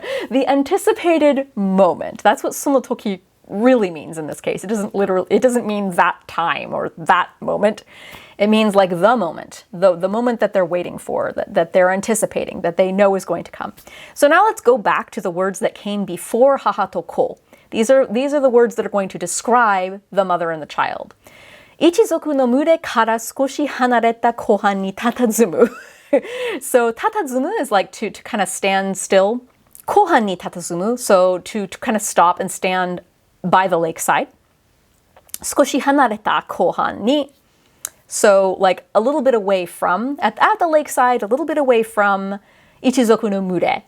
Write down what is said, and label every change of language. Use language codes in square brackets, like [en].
[en] The anticipated moment. That's what その時 really means in this case. It doesn't mean that time or that moment. It means like the moment, the moment that they're waiting for, that they're anticipating, that they know is going to come. So now let's go back to the words that came before haha to ko. These are the words that are going to describe the mother and the child. [ja] 一族の群れから少し離れた湖畔に佇む. [en] So 佇む is like to kind of stand still. [ja] 湖畔に佇む, [en] so to kind of stop and stand by the lakeside. [ja] 少し離れた湖畔に, [en] so like a little bit away from, at the lakeside, a little bit away from [ja] 一族の群れ.